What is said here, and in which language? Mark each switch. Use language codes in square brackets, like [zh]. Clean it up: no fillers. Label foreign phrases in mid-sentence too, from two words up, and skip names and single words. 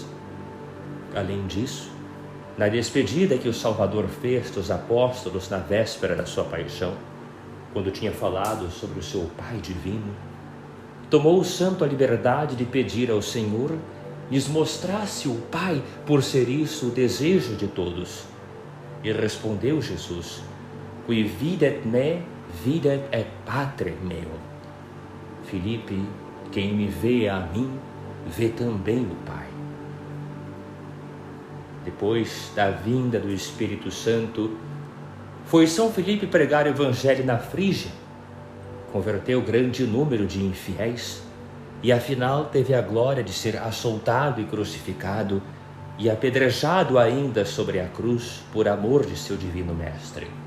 [pt] Além disso, na despedida que o Salvador fez dos apóstolos na véspera da sua paixão, quando tinha falado sobre o seu Pai divino, tomou o santo a liberdade de pedir ao Senhor lhes mostrasse o Pai, por ser isso o desejo de todos. E respondeu Jesus: [la] Qui videt me, videt et Patrem meum. [pt] Filipe, quem me vê a mim, vê também o Pai. Depois da vinda do Espírito Santo, foi São Filipe pregar o Evangelho na Frígia, converteu grande número de infiéis e afinal teve a glória de ser açoitado e crucificado e apedrejado ainda sobre a cruz por amor de seu divino mestre.